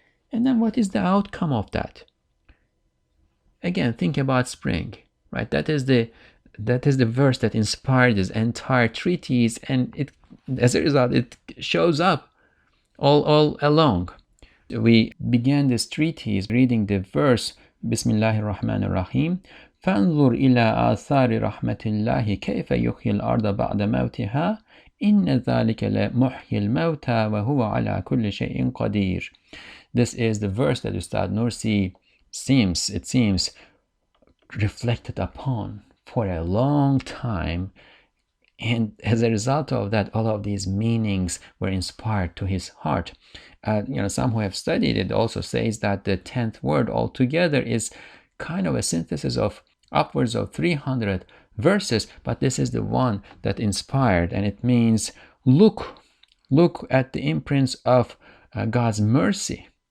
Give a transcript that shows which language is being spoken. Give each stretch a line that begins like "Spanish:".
English: And then what is the outcome of that? Again, think about spring, right? That is the verse that inspired this entire treatise, and it, as a result, it shows up all along. We began this treatise reading the verse, Bismillahir Rahmanir Rahim.
Arabic: فانظر إلى آثار رحمة الله كيف يحيي الأرض بعد موتها إن ذلك لمحيي الموتى وهو على كل شيء قدير.
English: This is the verse that Ustad Nursi seems reflected upon for a long time, and as a result of that, all of these meanings were inspired to his heart. Some who have studied it also says that the 10th word altogether is kind of a synthesis of upwards of 300 verses, but this is the one that inspired, and it means look at the imprints of God's mercy,